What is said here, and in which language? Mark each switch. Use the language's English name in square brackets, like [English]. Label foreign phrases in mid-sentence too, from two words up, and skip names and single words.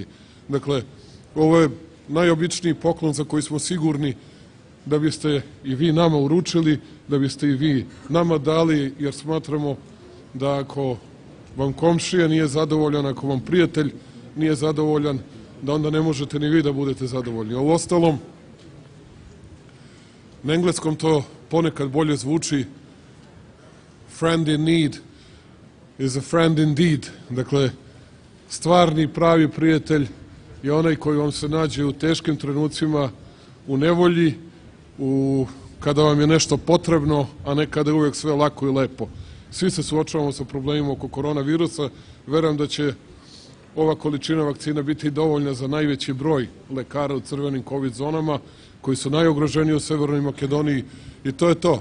[Serbian] Dakle, ovo je najobičniji poklon za koji smo sigurni da biste i vi nama uručili, da biste i vi nama dali, jer smatramo da ako vam komšija nije zadovoljan, ako vam prijatelj nije zadovoljan, da onda ne možete ni vi da budete zadovoljni. A uostalom, na engleskom to ponekad bolje zvuči, [English] friend in need is a friend indeed. [Serbian] Dakle, stvarni pravi prijatelj je onaj koji vam se nađe u teškim trenucima, u nevolji, kada vam je nešto potrebno, a ne kada je uvek sve lako i lepo. Svi se suočavamo sa problemima oko koronavirusa. Verujem da će ova količina vakcina biti dovoljna za najveći broj lekara u crvenim COVID zonama, koji su najugroženiji u Severnoj Makedoniji, i to je to.